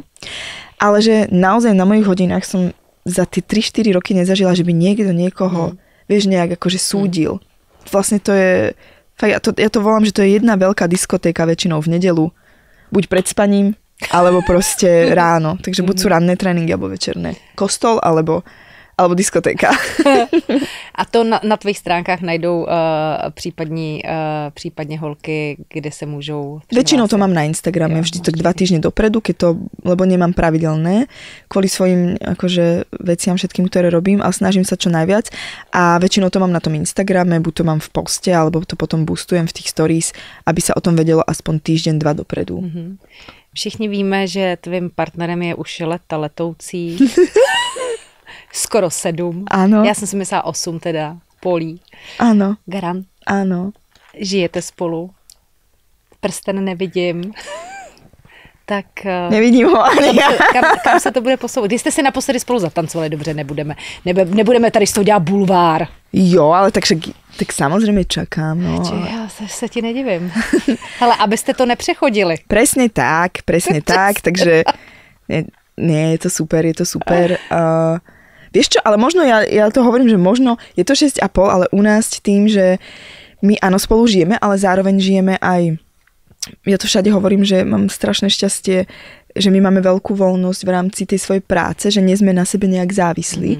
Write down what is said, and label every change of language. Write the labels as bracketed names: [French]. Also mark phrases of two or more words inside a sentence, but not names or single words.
[Slovak] Ale že naozaj na mojich hodinách som za tie 3-4 roky nezažila, že by niekto niekoho, vieš, nejak akože súdil. Vlastne to je, fakt, ja to volám, že to je jedna veľká diskotéka väčšinou v nedeľu. Buď pred spaním, alebo proste ráno. Takže buď sú ranné tréningy, alebo večerné. Kostol, alebo alebo diskotéka. [Czech] A to na tvých stránkách najdou případně holky, kde se můžou přihlásit? [Slovak] Väčšinou to mám na Instagrame, vždy tak 2 týždne dopredu, lebo nemám pravidelné, kvôli svojim akože veciam všetkým, ktoré robím, ale snažím sa čo najviac. A väčšinou to mám na tom Instagrame, buď to mám v poste, alebo to potom boostujem v tých stories, aby sa o tom vedelo aspoň týždeň, 2 dopredu. [Czech] Všichni víme, že tvým partnerem je už leta letoucí. Skoro 7. [Slovak] Áno. [Czech] Já jsem si myslela 8 teda. Polí. [Slovak] Áno. [Czech] Garant. [Slovak] Áno. [Czech] Žijete spolu. Prsten nevidím. Tak... [Slovak] Nevidím ho ani ja. [Czech] Kam se to bude posouvat? Když jste si naposledy spolu zatancovali, dobře, nebudeme tady z toho dělat bulvár. [Slovak] Jo, ale tak samozřejmě čakám. [Czech] No. Já se ti nedivím. Ale abyste to nepřechodili. [Slovak] Presne tak, takže nie, je to super. Vieš čo, ale možno ja to hovorím, že možno je to 6,5, ale u nás tým, že my áno spolu žijeme, ale zároveň žijeme aj, ja to všade hovorím, že mám strašné šťastie, že my máme veľkú voľnosť v rámci tej svojej práce, že nie sme na sebe nejak závislí.